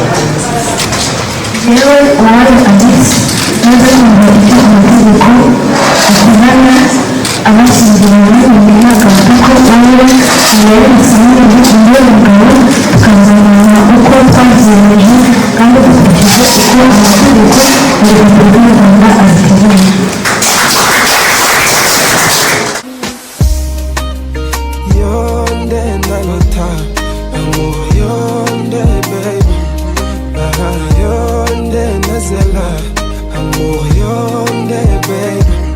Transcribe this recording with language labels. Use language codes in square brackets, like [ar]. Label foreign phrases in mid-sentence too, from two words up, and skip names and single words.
[rw] Yewe uwayo Alice maze kumva icyo amategeko ateganya abashyingiranywe nemeye ntangaza ko wowe Habiyaremye Samuel umbera umugabo tukazabana uko twabyiyemeje kandi dukurikije uko amategeko ya Repubulika y'u Rwanda abiteganya. [ln] Yonde nalota, amour yonde baby. Yonde nazela, amour yonde baby.